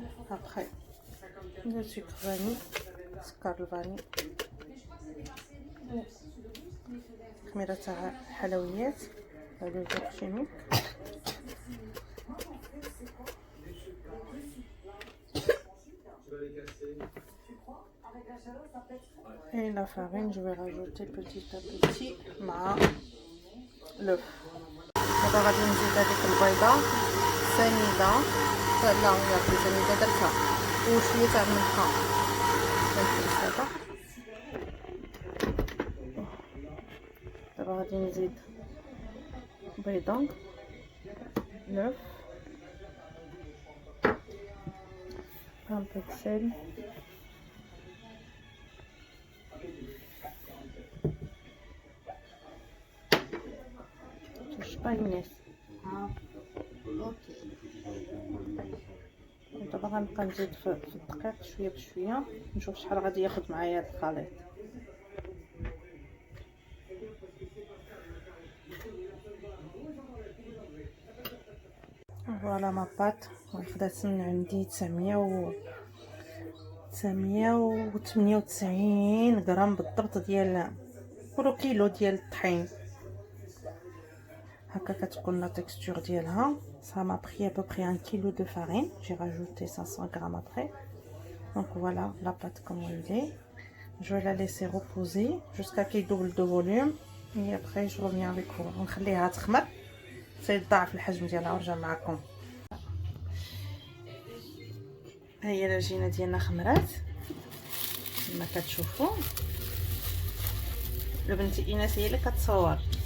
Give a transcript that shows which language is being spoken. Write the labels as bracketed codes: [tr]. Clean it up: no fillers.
[fr] Après le sucre vanille, [ar] سكر الفاني، خميره تاع الحلويات لوفور شيميك، [fr] et la farine je vais rajouter petit à petit مع l'œuf. [ar] دابا غادي نزيد هذيك البيضه سنيده، لا هي سنيده درتها، وشويه تاع الملحه هذا. دابا غادي نزيد بيضه، [fr] l'œuf, un peu de sel, [ar] با ايناس. اوكي. دابا غنبقى نزيد في الدقيق شويه بشويه، نشوف شحال غادي ياخد معايا هاد الخليط. فوالا ما بات خدات من عندي 998 غرام بالضبط ديال كيلو ديال الطحين. هكا كتكون لا تكستور ديالها. [fr] ça m'a pris à peu près 1 kg de farine, j'ai rajouté 500 grammes après. Donc voilà la pâte comme elle est. Je vais la laisser reposer jusqu'à qu'il double de volume et après je reviens avec vous. [ar] نخليها تخمر تصير ضعف الحجم ديالها ونرجع معكم. ها هي العجينه ديالنا خمرات كما كتشوفوا. بنتي ايناس هي اللي كتصور.